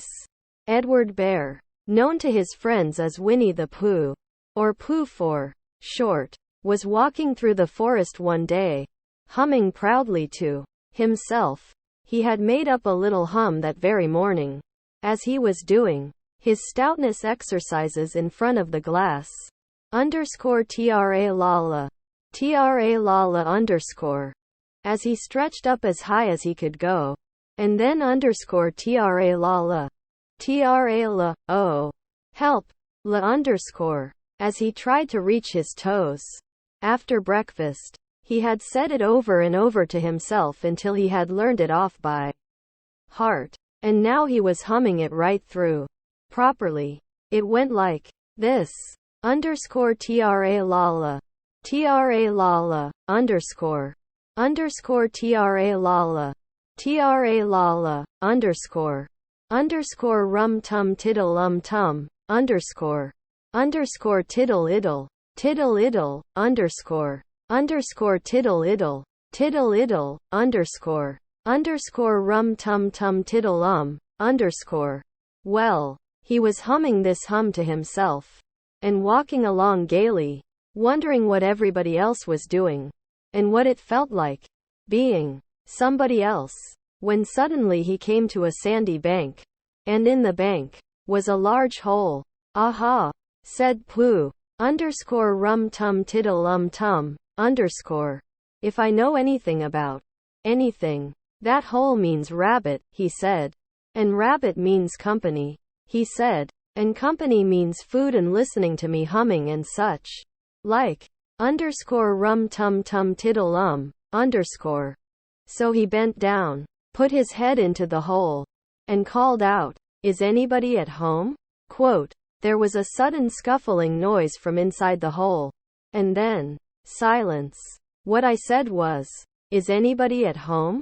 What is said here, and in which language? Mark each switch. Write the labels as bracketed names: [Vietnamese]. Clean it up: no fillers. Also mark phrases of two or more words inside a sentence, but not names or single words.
[English] Edward Bear, known to his friends as Winnie the Pooh, or Pooh for short, was walking through the forest one day, humming proudly to himself. He had made up a little hum that very morning, as he was doing his stoutness exercises in front of the glass. Underscore tra lala. Tra lala underscore. As he stretched up as high as he could go. And then underscore tra lala. Tra la, oh. Help. La underscore. As he tried to reach his toes. After breakfast, he had said it over and over to himself until he had learned it off by heart. And now he was humming it right through. Properly. It went like this. Underscore tra lala. Tra lala. Underscore. Underscore tra lala. Tra lala. Underscore. Underscore rum tum tiddle tum. Underscore. Underscore tiddle iddle. Tiddle iddle. Underscore. Underscore tiddle iddle. Tiddle iddle. Underscore. Underscore rum tum tum tiddle underscore. Well, he was humming this hum to himself. And walking along gaily, wondering what everybody else was doing. And what it felt like being somebody else. When suddenly he came to a sandy bank. And in the bank was a large hole. Aha! Said Pooh. Underscore rum tum tiddle tum. Underscore. If I know anything about anything, that hole means rabbit, he said. And rabbit means company, he said. And company means food and listening to me humming and such. Like. Underscore rum tum tum tiddle underscore. So he bent down, put his head into the hole, and called out, "Is anybody at home?" Quote. There was a sudden scuffling noise from inside the hole. And then, silence. What I said was, "Is anybody at home?"